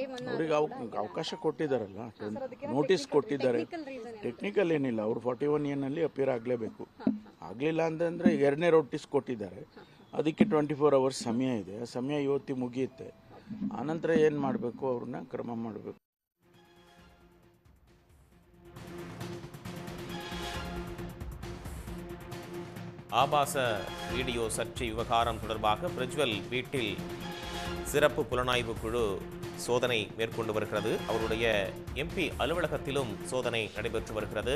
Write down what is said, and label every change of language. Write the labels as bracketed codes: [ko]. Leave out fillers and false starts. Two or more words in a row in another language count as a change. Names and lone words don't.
[kn] ಅವ್ರಿಗೆ ಅವಕಾಶ ಕೊಟ್ಟಿದ್ದಾರಲ್ಲ, ನೋಟಿಸ್ ಕೊಟ್ಟಿದ್ದಾರೆ. ಟೆಕ್ನಿಕಲ್ ಏನಿಲ್ಲ, ಅವರು 41A ನಲ್ಲಿ ಅಪಿಯರ್ ಆಗಲೇಬೇಕು. ಆಗಲಿಲ್ಲ ಅಂತಂದ್ರೆ 2ನೇ ನೋಟಿಸ್ ಕೊಟ್ಟಿದ್ದಾರೆ. ಅದಕ್ಕೆ 24 hours ಸಮಯ ಇದೆ. ಆ ಸಮಯ ಇವತ್ತಿ ಮುಗಿಯುತ್ತೆ. ಆನಂತರ ಏನು ಮಾಡಬೇಕು, ಅವ್ರನ್ನ ಕ್ರಮ ಮಾಡಬೇಕು. [ta] ஆபாச வீடியோ சர்ச்சை விவகாரம் தொடர்பாக பிரஜ்வல் வீட்டில் சிறப்பு புலனாய்வு குழு சோதனை மேற்கொண்டு வருகிறது. அவருடைய MP அலுவலகத்திலும் சோதனை நடைபெற்று வருகிறது.